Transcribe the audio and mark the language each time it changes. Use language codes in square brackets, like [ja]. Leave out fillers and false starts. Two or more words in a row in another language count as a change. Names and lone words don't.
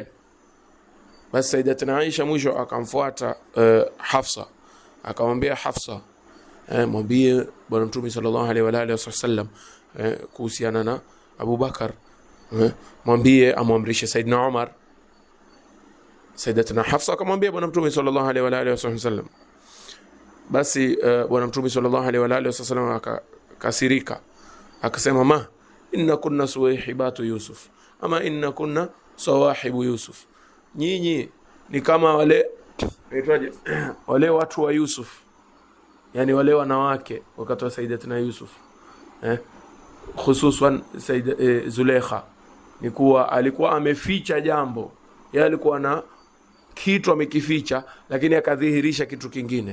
[sw] Basi Sayyidatuna Aisha mwisho akamfuata Hafsa, akamwambia Hafsa, mwambie Bwana Mtume [ar] صلى الله عليه وعلى آله وسلم [sw] kuhusiana na Abu Bakar, mwambie amwamrishe Saidina Umar. Sayyidatuna Hafsa akamwambia Bwana Mtume [ar] صلى الله عليه وعلى آله وسلم. [sw] Basi Bwana Mtume [ar] صلى الله عليه وعلى آله وسلم [sw] akasirika, akasema, [ar] ما إن كن صويحبة يوسف، أما إن كن صواحب يوسف, [sw] nyinyi ni kama wale watu wa Yusuf, yani wale wanawake wakati wa Sayyidatina Yusuf, hususan Zulaikha, ni kuwa alikuwa ameficha jambo, yeye alikuwa na kitu amekificha, lakini akadhihirisha kitu kingine.